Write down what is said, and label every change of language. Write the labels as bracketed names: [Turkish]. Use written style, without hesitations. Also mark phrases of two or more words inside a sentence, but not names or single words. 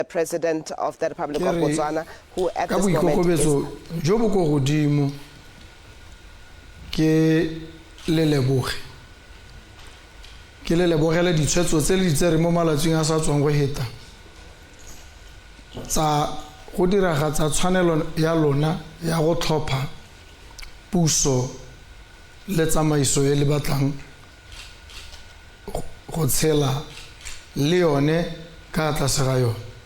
[English] President of the Republic of Botswana, who at this moment is... [Tswana] jo bo go godimo ke le lebogele ditshwetso tse le tsere mo malatsing a sa tswang go heta tsa go diragatsa tshwanelo ya lona ya go tlhopha puso le tsamaiso e le batlang go tshela le yone ka tlase ga yone.